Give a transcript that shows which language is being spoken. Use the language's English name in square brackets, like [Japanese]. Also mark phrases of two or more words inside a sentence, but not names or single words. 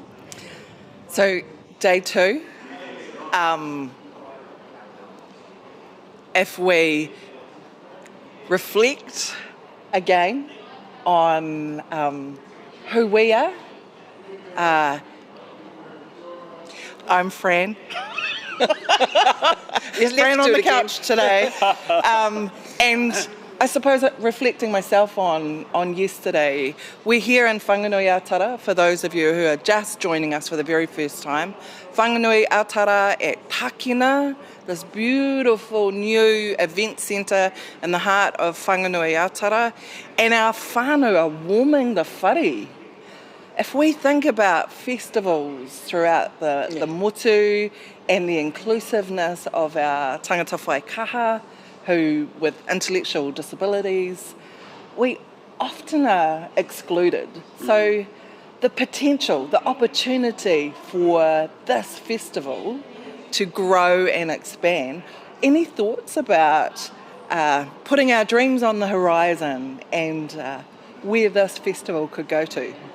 [English] So, day two, if we reflect again on who we are, I'm Fran. Fran on the couch today. And I suppose reflecting myself on yesterday, we're here in Whanganui-a-Tara, for those of you who are just joining us for the very first time. Whanganui-a-Tara at Tākina, this beautiful new event centre in the heart of Whanganui-a-Tara, and our whānau are warming the whare. If we think about festivals throughout the motu and the inclusiveness of our [Māori] tangata whaikaha, [English] who with intellectual disabilities, we often are excluded. So the potential, the opportunity for this festival to grow and expand, any thoughts about putting our dreams on the horizon and where this festival could go to?